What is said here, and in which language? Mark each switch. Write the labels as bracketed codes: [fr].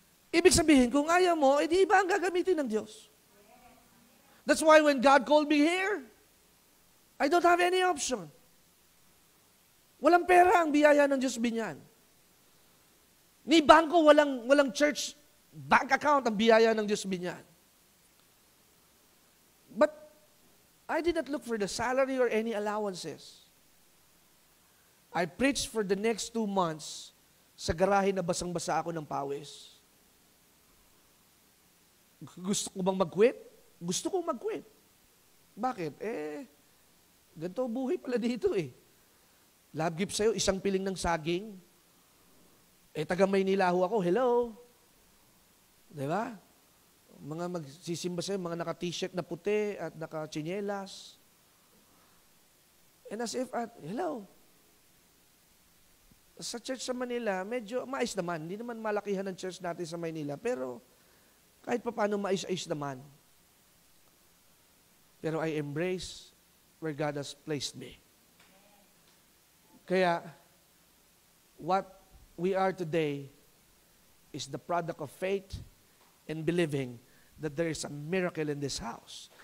[tl] Ibig sabihin, kung ayaw mo, di iba ang gagamitin ng Diyos. [en] That's why when God called me here, I don't have any option. [tl] Walang pera ang biyaya ng Diyos binyan. Ni bangko, walang church bank account ang biyaya ng Diyos binyan. [en] But I did not look for the salary or any allowances. I preached for the next 2 months [tl] sa garahe na basang-basa ako ng pawis. Gusto ko bang mag-quit? Gusto kong mag-quit. Bakit? Ganito buhay pala dito eh. Love gift sa'yo, 1 piling ng saging. Taga Maynila ho ako, hello. Diba? Mga magsisimba sa'yo, mga naka-t-shirt na puti at naka-chinelas. [en] And as if, hello. [tl] Sa church sa Manila, medyo maayos naman. Hindi naman malakihan ng church natin sa Manila. Pero kahit pa paano maayos-ayos naman. Pero [en] I embrace where God has placed me. Kaya, what we are today is the product of faith and believing that there is a miracle in this house.